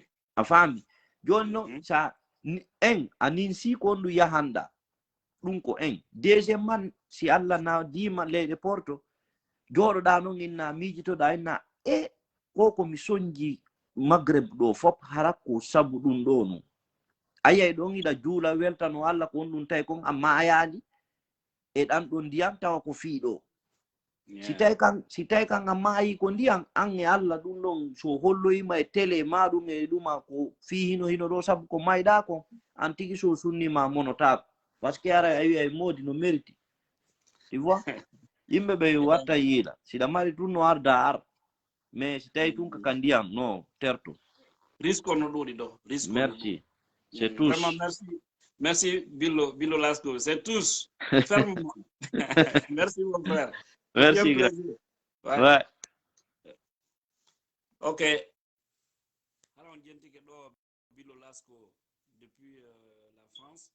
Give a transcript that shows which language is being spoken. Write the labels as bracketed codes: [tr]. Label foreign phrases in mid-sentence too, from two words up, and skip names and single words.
[ff] a faami joni noon sa en a ninsi ko ndu yahanɗa ɗum ko en deuxiéme man si Allah na dima leyɗe porto jooɗoɗa noon inna miijitoɗa inna e ko komi soñji maghreb ɗo fop hara ko sabu ɗum ɗo no a yiyay ɗon iɗa juula weltano Allah ko on ɗum tawi kon amma a yaali e ɗan ɗo ndiyam tawa ko fiiɗo si tawi kan a maayi ko ndiyam an e Allah ɗum ɗon so holloyima e télé ma ɗum e ɗuma ko fi hino ɗo sabu ko mayɗa kon an tigi so sunnima monotako [fr] par ce que [ff] ara a wiya moodi no [fr] mérite tu vois [ff] yimɓe ɓe watta yiila siɗa mari tun no arda ar mais si tawi tun kaka ndiyam no terto risque no ɗuuɗi ɗo risque [fr] merci c'est tous vraiment merci Merci, Bilo Lasco. C'est tous. Ferme-moi. Merci, mon frère. Merci, grand. Ouais. Ouais. Ok. Alors, on dit que Bilo Lasco depuis la France.